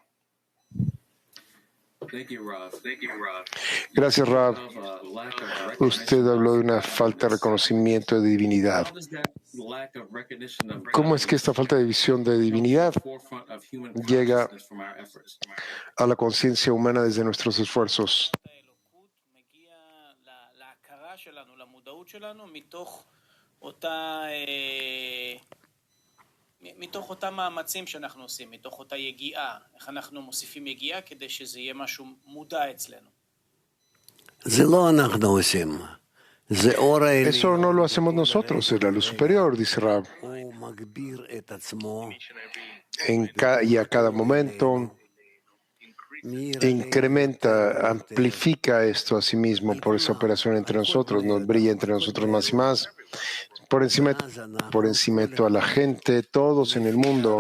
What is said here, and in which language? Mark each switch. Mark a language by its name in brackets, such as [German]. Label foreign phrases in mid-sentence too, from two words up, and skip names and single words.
[Spanish] Gracias, Rav. Usted habló de una falta de reconocimiento de divinidad. ¿Cómo es que esta falta de visión de divinidad llega a la conciencia humana desde nuestros esfuerzos? [Hebrew] מתוך אותם מאמצים שאנחנו עושים, מתוך אותה יגיעה, איך אנחנו מוסיפים יגיעה כדי שזה יהיה משהו מודע אצלנו. זה לא אנחנו עושים. זה אור העליון. [Spanish] Eso no lo hacemos nosotros, es la luz superior, dice Rav. [Hebrew] הוא מגביר את עצמו. [Spanish] Y a cada momento incrementa, amplifica esto a sí mismo por esa operación entre nosotros, nos brilla entre nosotros más y más. Por encima de toda la gente, todos en el mundo.